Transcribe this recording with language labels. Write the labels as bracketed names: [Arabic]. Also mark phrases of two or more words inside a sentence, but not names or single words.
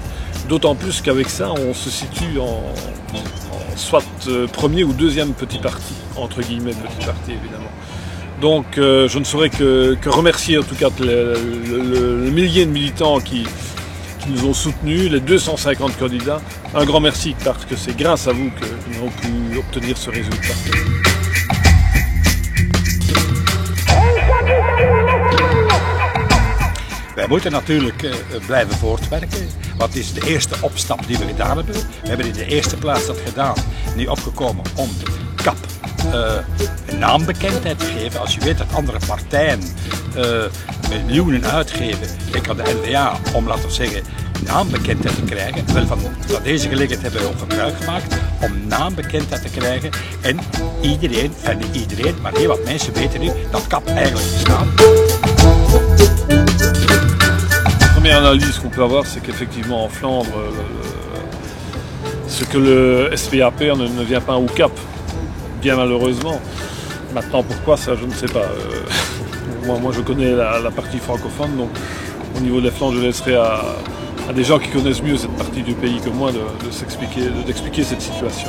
[French] D'autant plus qu'avec ça, on se situe en soit premier ou deuxième petit parti, entre guillemets petit parti évidemment. Donc je ne saurais que remercier en tout cas le millier de militants qui nous ont soutenus, les 250 candidats. Un grand merci parce que c'est grâce à vous que nous avons pu obtenir ce résultat. [Dutch] Wij moeten natuurlijk blijven voortwerken, want het is de eerste opstap die we gedaan hebben. We hebben in de eerste plaats dat gedaan, nu opgekomen om de CAP een naambekendheid te geven. Als je weet dat andere partijen miljoenen uitgeven, denk aan de NVA, om laten we zeggen naambekendheid te krijgen. Wel van deze gelegenheid hebben we ook gebruik gemaakt om naambekendheid te krijgen. En iedereen, niet iedereen, maar heel wat mensen weten nu dat CAP eigenlijk bestaat. [French] La première analyse qu'on peut avoir, c'est qu'effectivement en Flandre, ce que le SPAP ne vient pas au CAP, bien malheureusement. Maintenant pourquoi ça je ne sais pas. Moi je connais la partie francophone, donc au niveau des Flandres je laisserai à des gens qui connaissent mieux cette partie du pays que moi d'expliquer cette situation.